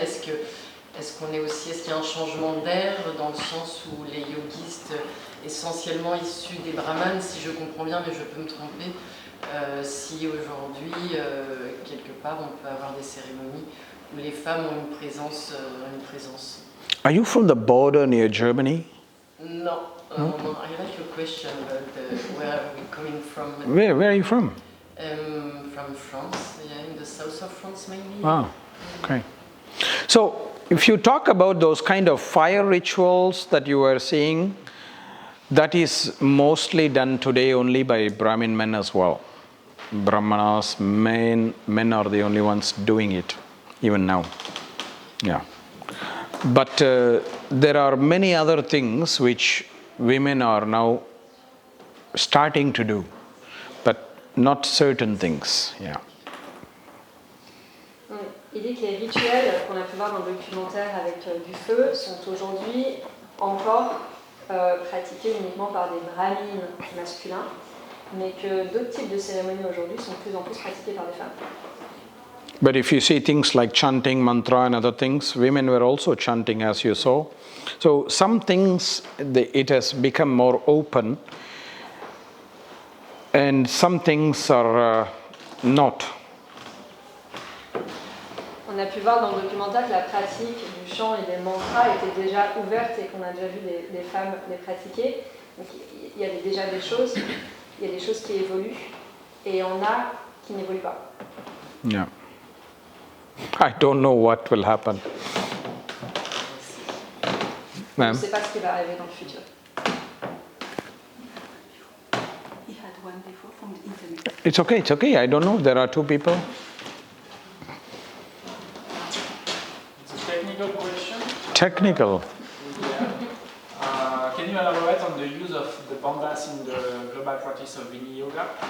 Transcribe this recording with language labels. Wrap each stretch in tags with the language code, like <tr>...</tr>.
<fr>Est-ce qu'il y a un changement d'air dans le sens où les yogistes essentiellement issus des brahmanes, si je comprends bien, mais je peux me tromper, si aujourd'hui, quelque part, on peut avoir des cérémonies où les femmes ont une présence.</fr> <en>Are you from the border near Germany? No, I like your question, but where are we coming from? Where are you from? From France, yeah, in the south of France mainly. Ah, okay. So, if you talk about those kind of fire rituals that you are seeing, that is mostly done today only by Brahmin men as well. Brahmanas, men are the only ones doing it, even now. Yeah. But there are many other things which women are now starting to do, but not certain things. Yeah.</en> <fr>Il dit que les rituels qu'on a pu voir dans le documentaire avec du feu sont aujourd'hui encore pratiqués uniquement par des brahmines masculins, mais que d'autres types de cérémonies aujourd'hui sont de plus en plus pratiquées par des femmes.</fr> <en>But if you see things like chanting, mantra and other things, women were also chanting as you saw. So some things, it has become more open, and some things are not.</en> <fr>On a pu voir dans le documentaire que la pratique du chant et des mantras était déjà ouverte et qu'on a déjà vu des femmes les pratiquer. Donc il y avait déjà des choses, il y a des choses qui évoluent et il y en a qui n'évoluent pas.</fr> <en>Yeah. I don't know what will happen.</en> <fr>On ne sait pas ce qui va arriver dans le futur.</fr> <en>He had one before from the internet. It's okay. I don't know. There are two people. It's a technical question. Technical. Yeah. Can you elaborate on the use of the bandhas in the global practice of Vini Yoga?</en>